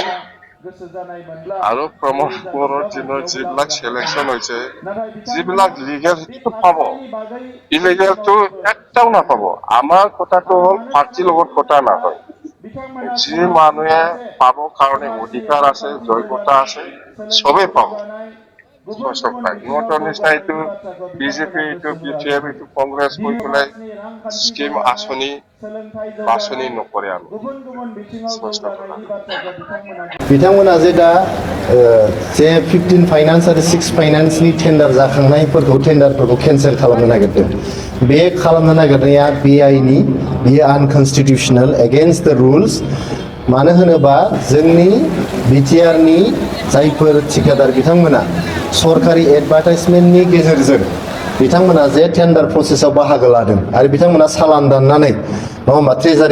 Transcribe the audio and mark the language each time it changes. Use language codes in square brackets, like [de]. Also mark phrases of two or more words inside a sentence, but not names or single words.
[as] আৰু প্ৰমোদৰ দিনৰ যিবিলাক চিলেকশ্যন হৈছে যিবিলাক লিগেল সেইটো পাব ইলিগেলটো একটাও নাপাব আমাৰ কথাটো হ'ল পাৰ্টিৰ লগত কথা নহয় যি মানুহে পাব কাৰণে অধিকাৰ আছে যোগ্যতা আছে সবেই পাব ইহঁতৰ নিচিনা এইটো বিজেপি এইটো BPF এইটো কংগ্ৰেছ কৈ পেলাই স্কিম আঁচনি বাছনি নকৰে আমি [brx] बिथांमोना जे दा जे 15 फाइनान्स आरो 6 फाइनान्सनि टेन्डार टेन्डारफोरखौ केन्सेल खालामनो नागिरदों बे खालामनो नागिरनाया बेआइनि बियो [en] unconstitutional against the rules [brx] मानो होनोबा जोंनि बिटिआरनि जायफोर ठिकादार बिथांमोना सरकारि एडभार्टाइजमेन्टनि गेजेरजों बिथांमोना जे [en] tender process [brx] बाहागो लादों आरो बिथांमोना सालान दाननानै नङा होमबा ट्रेजारि